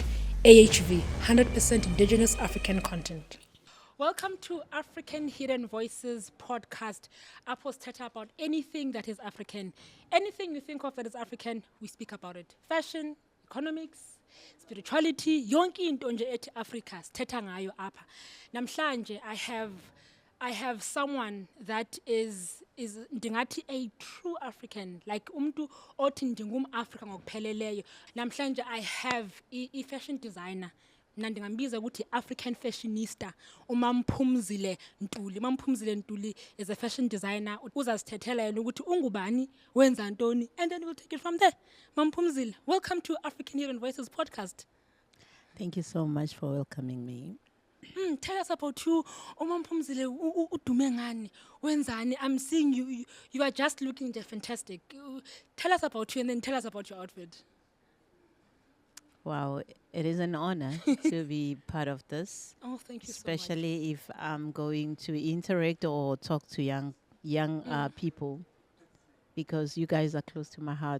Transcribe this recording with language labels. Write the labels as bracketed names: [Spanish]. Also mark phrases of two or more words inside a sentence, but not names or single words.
[English] AHV, 100% indigenous African content. Welcome to African Hidden Voices podcast. Apples chat about anything that is African. Anything you think of that is African, we speak about it. Fashion, economics, spirituality, [Xhosa] yonke into nje ethi Africa sithetha ngayo apha. [English] Namhlanje I have someone that is ndingathi a true African, like [Xhosa] umntu othi ndingum-Africa ngokupheleleyo. [English] Namhlanje I have a fashion designer. [Xhosa] Nandingambiza ukuthi [English] African fashionista [Xhosa] Phumzile Ntuli. [English] Phumzile Ntuli is a fashion designer. [Xhosa] Uzasithethela yena ukuthi ungubani, wenza ntoni, [English] and then we'll take it from there. Phumzile, welcome to African Hidden Voices podcast. Thank you so much for welcoming me. Tell us about you. [Xhosa] Phumzile, udume ngani, wenzani? [English] I'm seeing you are just looking fantastic. Tell us about you and then tell us about your outfit. Wow, it is an honor to be part of this. Oh, thank you especially so much. If I'm going to interact or talk to young people, because you guys are close to my heart.